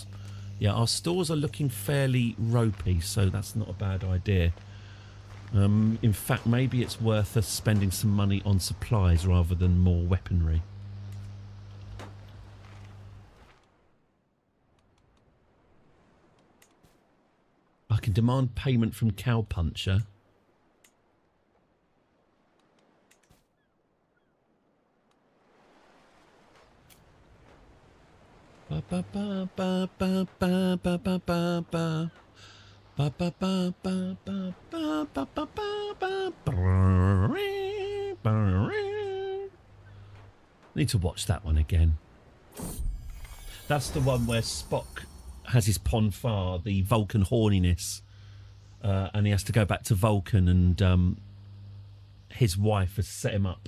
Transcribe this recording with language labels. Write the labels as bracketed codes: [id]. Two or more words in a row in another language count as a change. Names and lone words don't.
[en] Yeah, our stores are looking fairly ropey, so that's not a bad idea. In fact, maybe it's worth us spending some money on supplies rather than more weaponry. I can demand payment from Cowpuncher. Ba ba ba ba ba ba ba ba ba ba. Ba ba ba ba ba ba ba ba ba ba. Need to watch that one again. That's the one where Spock has his Ponfar, the Vulcan horniness, and he has to go back to Vulcan, and his wife has set him up.